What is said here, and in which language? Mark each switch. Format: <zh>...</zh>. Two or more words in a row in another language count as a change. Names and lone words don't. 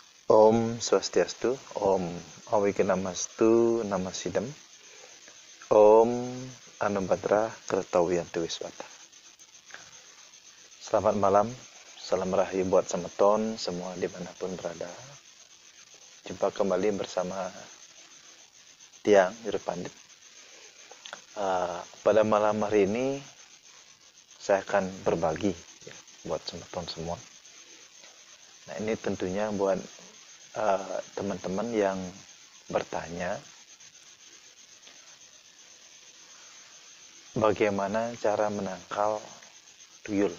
<sa>Om Swastiastu, Om Awikenamastu Namasidam, Om Anubhadra Kertawiyantu Wiswata.</sa> <id>Selamat malam, salam rahayu buat semeton semua dimanapun berada. Jumpa kembali bersama Tiang Juru Pandit. Pada malam hari ini saya akan berbagi ya, buat semeton semua. Nah, ini tentunya buat teman-teman yang bertanya bagaimana cara menangkal tuyul.</id>